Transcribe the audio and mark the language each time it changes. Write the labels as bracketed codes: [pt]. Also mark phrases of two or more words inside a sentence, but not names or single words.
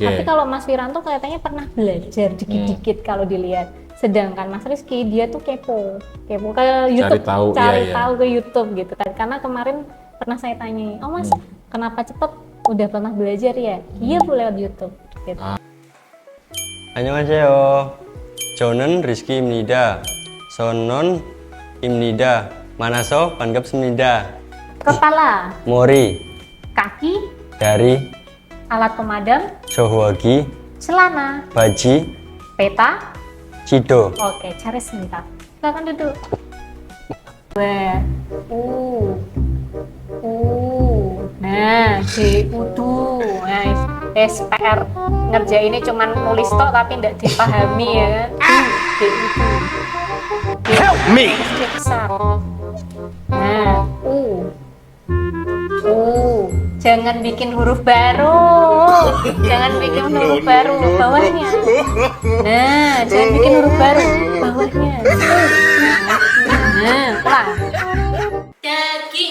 [id] Tapi kalau Mas Wiranto kelihatannya pernah belajar dikit-dikit kalau dilihat. Sedangkan Mas Rizky dia tuh kepo ke YouTube, tahu, cari iya. tahu ke YouTube gitu. Karena kemarin pernah saya tanya, oh Mas, kenapa cepet? Udah pernah belajar ya? Iya Bu, lewat YouTube. Gitu. [ko] 안녕하세요. 저는 리스키입니다. 선언입니다. 만나서 반갑습니다. [id] Kepala, [ko] 머리, [id] kaki, [ko] 다리, [id] alat pemadam, [ko] 저후하기, [id] celana, [ko] 바지, [id] peta. [ko] 지도. [id] Oke, cari sebentar. Silakan duduk. Nah, udu. Nah, SPR ngerjainnya cuman nulis tok tapi nggak dipahami ya kan. [en] Help me! [id] Cek besar. Nah, jangan bikin huruf baru. Jangan bikin huruf baru bawahnya. Nah, jangan bikin huruf baru bawahnya. Nah, ulang. Daging.